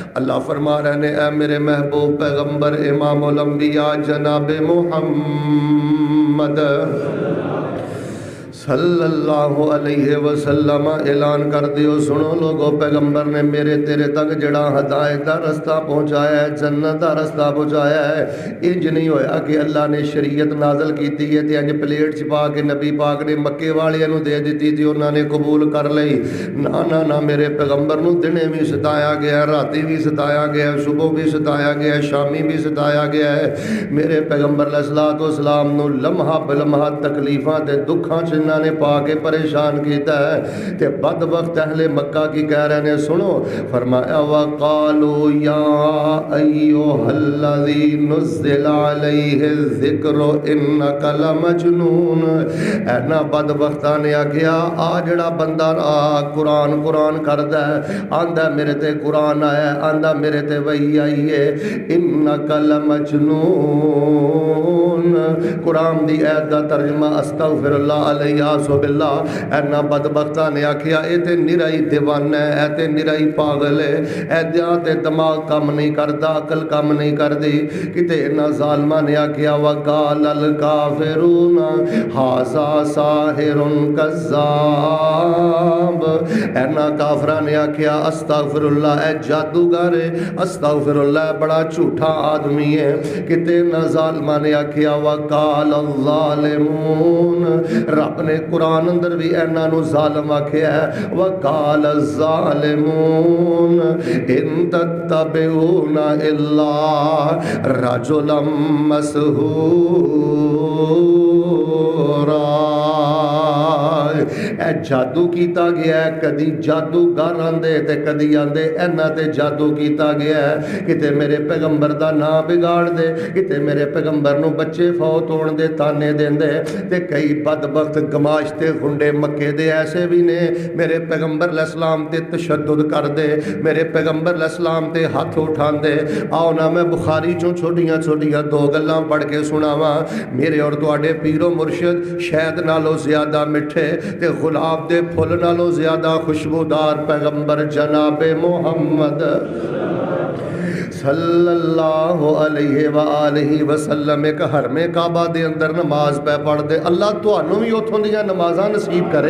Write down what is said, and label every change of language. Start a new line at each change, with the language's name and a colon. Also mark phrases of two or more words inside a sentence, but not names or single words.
Punjabi: اللہ فرما رہے نے اے میرے محبوب پیغمبر امام الانبیاء جناب محمد
Arabic: صلی اللہ علیہ وسلم
Punjabi: اعلان کر دیو، سنو لوگو پیغمبر نے میرے تیرے تک جڑا ہدایت دا رستہ پہنچایا ہے، جنت دا رستہ پہنچایا ہے، انج نہیں ہویا کہ اللہ نے شریعت نازل کیتی ہے تے انج پلیٹ چ پا کے نبی پاک نے مکے والیاں نو دے دتی تے انہاں نے قبول کر لئی۔ نا نا میرے پیغمبر نو دنے بھی ستایا گیا، راتی بھی ستایا گیا، صبح بھی ستایا گیا، شامی بھی ستایا گیا ہے۔ میرے پیغمبر
Arabic: علیہ الصلوۃ والسلام
Punjabi: نو لمحہ بلمحہ تکلیفاں تے دکھاں چ نے پا کے پریشان کیتا ہے، تے بدبخت اہل مکہ کی کہہ رہے ہیں، سنو فرمایا
Arabic: وقالوا یا ایھا الذی نزل علیہ الذکر انک لمجنون۔
Punjabi: اینا بدبختاں نے آکھیا آ جڑا بندہ قرآن کردا ہے، آندا میرے تے قرآن آیا ہے، آندا میرے تے وحی آئی ہے،
Arabic: انک لمجنون۔
Punjabi: قرآن دی ایت دا ترجمہ
Arabic: استغفر اللہ علیہ باللہ۔
Punjabi: اینا بدبختہ نے آکھیا اے تے نرائی دیوانہ ہے، اے تے نرائی پاگل ہے، اے تے دماغ کم نہیں کردا، عقل کم نہیں کردی۔ کتے اینا ظالمہ نے آکھیا
Arabic: وقال الکافرون ھذا ساحر کذاب۔
Punjabi: اینا کافرہ نے آکھیا
Arabic: استغفر اللہ
Punjabi: اے جادوگر ہے،
Arabic: استغفر اللہ
Punjabi: بڑا جھوٹا آدمی ہے۔ کتے اینا ظالمہ نے آکھیا
Arabic: وقال الظالمون،
Punjabi: رب نے قرآن اندر بھی اینا نو ظالم آکھیا ہے،
Arabic: وقال الظالمون ان تتبعون الا رجلا مسحورا۔
Punjabi: اے جادو کیتا گیا ہے، کدی جادوگر آندے تے کدی آندے اینا تے جادو کیتا گیا ہے، کتے میرے پیغمبر دا نام بگاڑ دے، کتے میرے پیغمبر نو بچے فوت ہون دے تانے دین دے، تے کئی بدبخت گماشتے گنڈے مکے دے ایسے بھی نے میرے پیغمبر
Arabic: علیہ السلام
Punjabi: تے تشدد کر دے، میرے پیغمبر
Arabic: علیہ السلام
Punjabi: تے ہاتھ اٹھان دے۔ آؤ نا میں بخاری چوں چھوٹیاں چھوٹیاں 2 گلاں پڑھ کے سناواں، میرے اور تواڈے پیر و مرشد شہد نالوں زیادہ مٹھے تے گلاب دے پھل نالوں زیادہ خوشبودار پیغمبر جناب محمد
Arabic: صلی اللہ علیہ وآلہ وسلم
Punjabi: ایک حرم کعبہ دے اندر نماز پہ پڑھ دے۔ اللہ تانوں بھی اتھوں دیاں نمازاں نصیب کرے۔